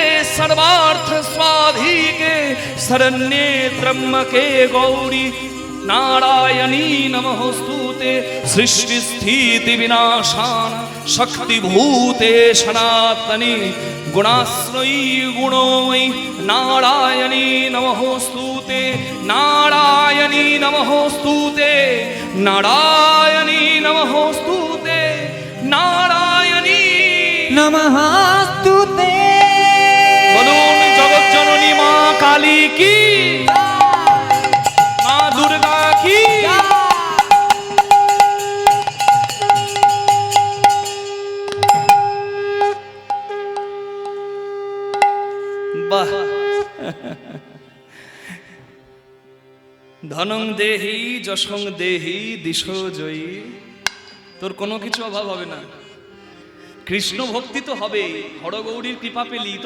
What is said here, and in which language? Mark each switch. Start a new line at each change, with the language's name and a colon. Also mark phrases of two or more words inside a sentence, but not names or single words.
Sanskrit: सर्वार्थ स्वाधिके शरण्ये त्र्यंबके गौरी नारायणी नमोस्तुते सृष्टि स्थिति विनाशान शक्तिभूते सनातनी गुणाश्रयी गुणोमयी नारायणी नमोस्तुते नारायणी नमोस्तुते नारायणी नमोस्तुते नारायणी
Hindi: नमस्ते। बोलून जगत जननी माँ काली की माँ दुर्गा की
Bangla: বাহ
Sanskrit: ধনং দেহি যশং দেহি দিশো জয়ী
Bangla: তোর কোনো কিছু অভাব হবে না কৃষ্ণ ভক্তি তো হবে হরগৌরীর কৃপা পেলি তোর